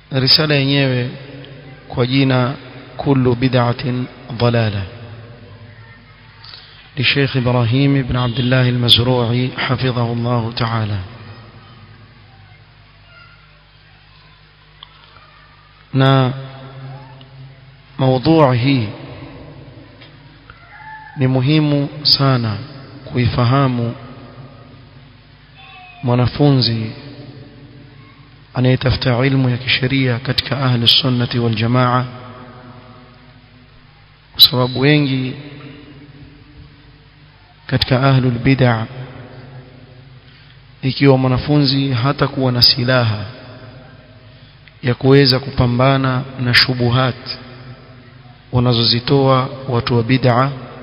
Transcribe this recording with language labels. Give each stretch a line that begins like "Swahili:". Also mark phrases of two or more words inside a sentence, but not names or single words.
Swahili: risala yenyewe kwa jina kullu bid'atin dalalah
Arabic: للشيخ إبراهيم بن عبد الله المزروعي حفظه الله تعالى.
Swahili: na موضوع hii ni muhimu sana kuifahamu mwanafunzi anayetafuta ilmu ya kisheria katika
Arabic: أهل السنة والجماعة,
Swahili: kwa sababu wengi katika
Arabic: أهل البدعة,
Swahili: ikiwa mwanafunzi hata kuwa na silaha ya kuweza kupambana na shubuhat wanazozitoa watu wa bid'ah,